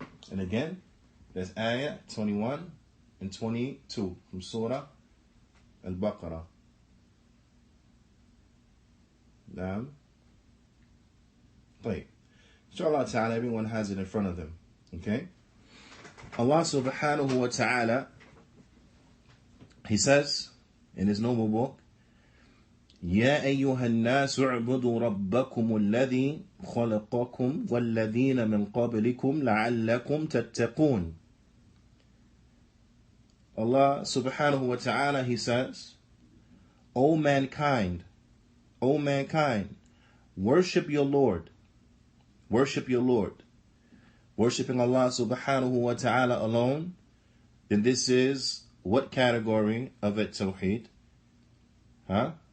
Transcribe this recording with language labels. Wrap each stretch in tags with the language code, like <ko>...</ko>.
<en>And again, there's Ayah 21 and 22 from Surah Al-Baqarah. Naam. Wait. Inshallah ta'ala, everyone has it in front of them. Okay? Allah subhanahu wa ta'ala, He says in His noble book,</en> <ar>يا أيها الناس اعبدوا ربكم الذي خلقكم والذين من قبلكم لعلكم تتقون.</ar> <en>Allah subhanahu wa ta'ala, He says, O mankind, worship your Lord. Worship your Lord. Worshipping Allah subhanahu wa ta'ala alone, then this is what category of Tawheed? Huh?</en>